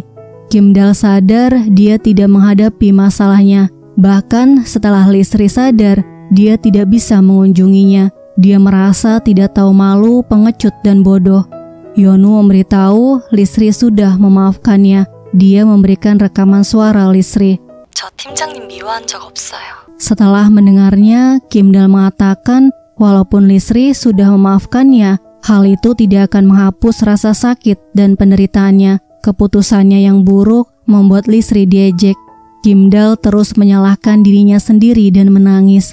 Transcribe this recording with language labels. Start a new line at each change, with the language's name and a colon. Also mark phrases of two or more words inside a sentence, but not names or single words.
Indonesian: Kim Dal sadar dia tidak menghadapi masalahnya. Bahkan setelah Lisri sadar, dia tidak bisa mengunjunginya. Dia merasa tidak tahu malu, pengecut, dan bodoh. Yeonu memberitahu Lisri sudah memaafkannya. Dia memberikan rekaman suara Lisri.
Korean: 저 팀장님 미워한 적 없어요.
Indonesian: Setelah mendengarnya, Kim Dal mengatakan walaupun Lisri sudah memaafkannya, hal itu tidak akan menghapus rasa sakit dan penderitaannya. Keputusannya yang buruk membuat Lisri diejek. Kim Dal terus menyalahkan dirinya sendiri dan menangis.